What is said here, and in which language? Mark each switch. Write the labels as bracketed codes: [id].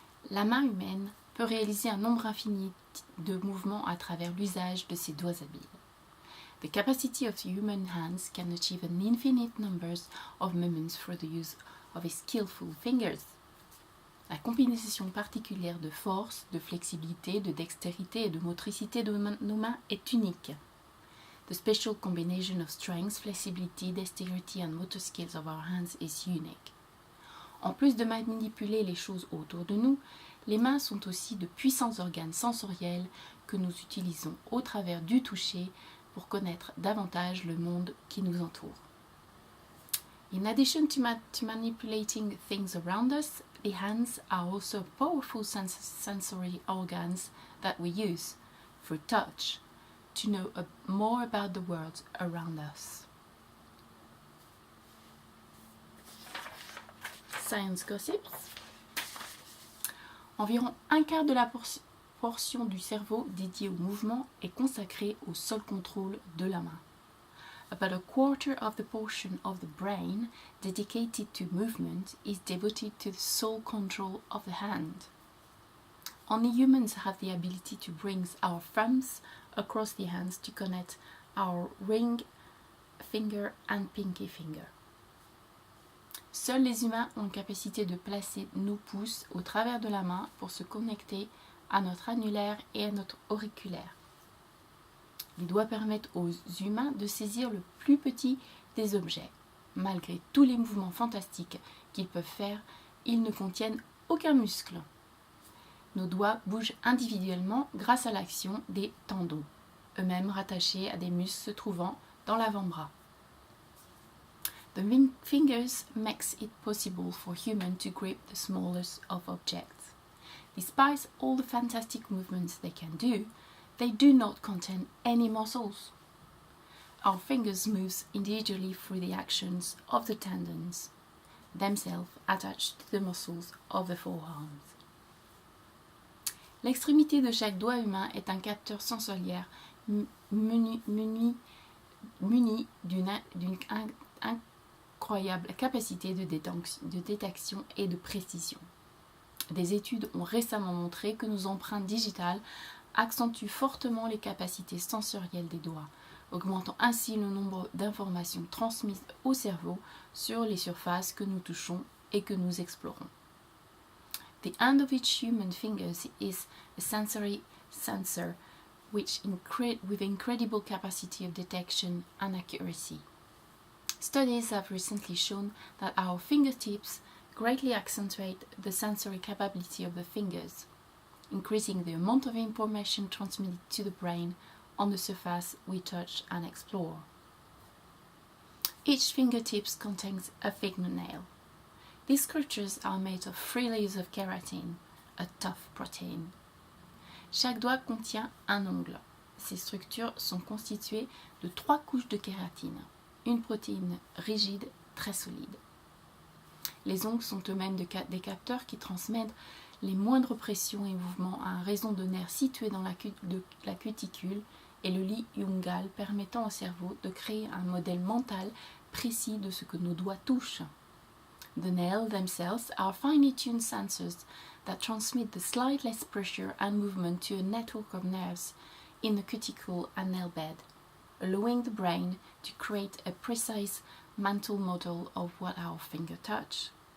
[fr] La main humaine peut réaliser un nombre infini de mouvements à travers l'usage de ses doigts habiles. [en] The capacity of the human hands can achieve an infinite numbers of movements through the use of his skillful fingers. [fr] La combinaison particulière de force, de flexibilité, de dextérité et de motricité de nos mains est unique. [en] The special combination of strength, flexibility, dexterity and motor skills of our hands is unique. [fr] En plus de manipuler les choses autour de nous, les mains sont aussi de puissants organes sensoriels que nous utilisons au travers du toucher pour connaître davantage le monde qui nous entoure. [en] In addition to manipulating things around us, the hands are also powerful sensory organs that we use, through touch, to know more about the world around us. Science gossips. [fr] Environ un quart de la portion du cerveau dédiée au mouvement est consacrée au seul contrôle de la main. [en] About a quarter of the portion of the brain dedicated to movement is devoted to the sole control of the hand. Only humans have the ability to bring our thumbs across the hands to connect our ring finger and pinky finger. [fr] Seuls les humains ont la capacité de placer nos pouces au travers de la main pour se connecter à notre annulaire et à notre auriculaire. Les doigts permettent aux humains de saisir le plus petit des objets. Malgré tous les mouvements fantastiques qu'ils peuvent faire, ils ne contiennent aucun muscle. Nos doigts bougent individuellement grâce à l'action des tendons, eux-mêmes rattachés à des muscles se trouvant dans l'avant-bras. [en] The fingers makes it possible for humans to grip the smallest of objects. Despite all the fantastic movements they can do, they do not contain any muscles. Our fingers move individually through the actions of the tendons, themselves attached to the muscles of the forearms. [fr] L'extrémité de chaque doigt humain est un capteur sensoriel muni d'une incroyable capacité de détection et de précision. Des études ont récemment montré que nos empreintes digitales accentuent fortement les capacités sensorielles des doigts, augmentant ainsi le nombre d'informations transmises au cerveau sur les surfaces que nous touchons et que nous explorons. [en] The end of each human finger is a sensory sensor with incredible capacity of detection and accuracy. Studies have recently shown that our fingertips greatly accentuate the sensory capability of the fingers, increasing the amount of information transmitted to the brain on the surface we touch and explore. Each fingertip contains a fingernail. These creatures are made of 3 layers of keratin, a tough protein. [fr] Chaque doigt contient un ongle. Ces structures sont constituées de 3 couches de kératine, une protéine rigide très solide. Les ongles sont eux-mêmes des capteurs qui transmettent les moindres pressions et mouvements à un réseau de nerfs situé dans la cuticule et le lit ungual permettant au cerveau de créer un modèle mental précis de ce que nos doigts touchent. [en] The nails themselves are finely tuned sensors that transmit the slightest pressure and movement to a network of nerves in the cuticle and nail bed, allowing the brain to create a precise mental model of what our finger touch.